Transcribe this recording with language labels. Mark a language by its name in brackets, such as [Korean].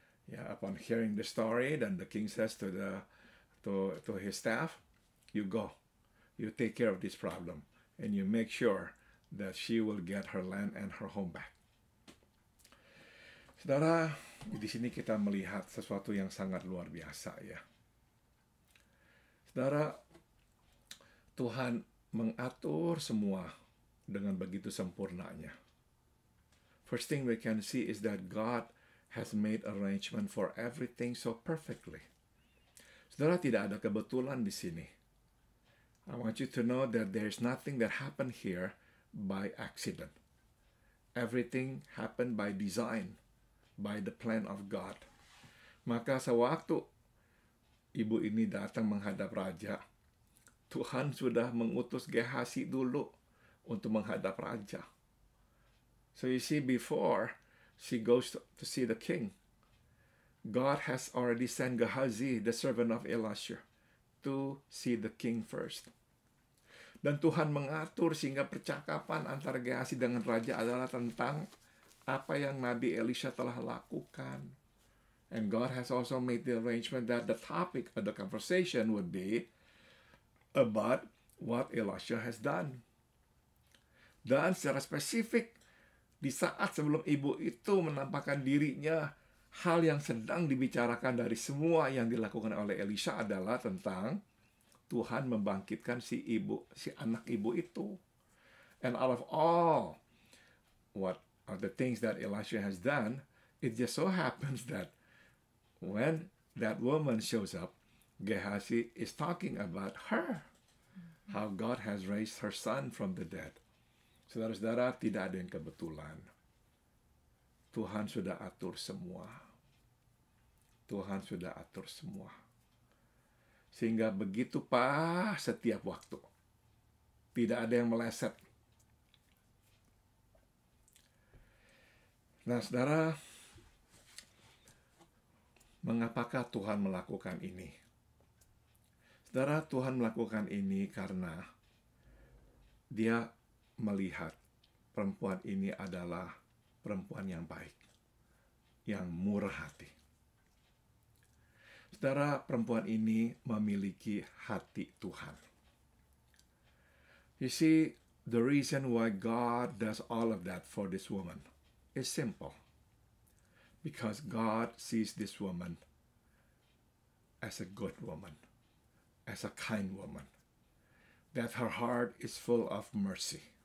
[English] Ya, upon hearing the story, then the king says to his staff, you go, you take care of this problem, and you make sure that she will get her land and her home back. [Indonesian] Saudara, di sini kita melihat sesuatu yang sangat luar biasa ya. Saudara, Tuhan mengatur semua dengan begitu sempurnanya. [English] First thing we can see is that God has made arrangement for everything so perfectly. [Indonesian] Saudara, tidak ada kebetulan di sini. [English] I want you to know that there's nothing that happened here by accident. Everything happened by design, by the plan of God. [Indonesian] Maka sewaktu ibu ini datang menghadap raja, Tuhan sudah mengutus Gehazi dulu untuk menghadap raja. [English] So you see, before she goes to see the king, God has already sent Gehazi, the servant of Elisha, to see the king first. [Indonesian] Dan Tuhan mengatur sehingga percakapan antara Gehazi dengan raja adalah tentang apa yang Nabi Elisha telah lakukan. [English] And God has also made the arrangement that the topic of the conversation would be about what Elisha has done. [Indonesian] Dan secara spesifik, di saat sebelum ibu itu menampakkan dirinya, hal yang sedang dibicarakan dari semua yang dilakukan oleh Elisha adalah tentang Tuhan membangkitkan si anak ibu itu. [English] And out of all what are the things that Elisha has done, it just so happens that when that woman shows up, Gehazi is talking about her. How God has raised her son from the dead. [Indonesian] Saudara-saudara, tidak ada yang kebetulan. Tuhan sudah atur semua. Tuhan sudah atur semua. Sehingga begitu pas setiap waktu. Tidak ada yang meleset. Nah, saudara, mengapakah Tuhan melakukan ini? Saudara, Tuhan melakukan ini karena Dia melihat perempuan ini adalah perempuan yang baik, yang murah hati. Saudara, perempuan ini memiliki hati Tuhan. [English] You see, the reason why God does all of that for this woman is simple. Because God sees this woman as a good woman, as a kind woman, that her heart is full of mercy.